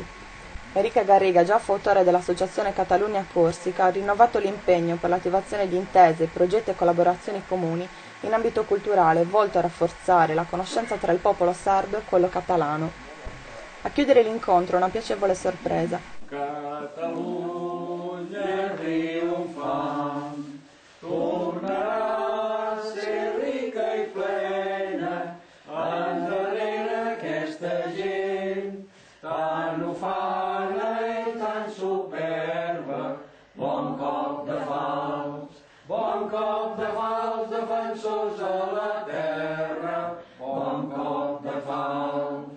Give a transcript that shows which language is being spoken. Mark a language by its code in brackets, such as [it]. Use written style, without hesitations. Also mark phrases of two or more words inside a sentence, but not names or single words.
[it] Enrique Garriga, già fautore dell'Associazione Catalunya Corsica, ha rinnovato l'impegno per l'attivazione di intese, progetti e collaborazioni comuni in ambito culturale volto a rafforzare la conoscenza tra il popolo sardo e quello catalano. A chiudere l'incontro una piacevole sorpresa. [ca] Catalunya triomfant, tornarà a ser rica i plena, endarrere aquesta gent, tan ufana i tan superba, bon cop de falç, defensors de la terra, bon cop de falç.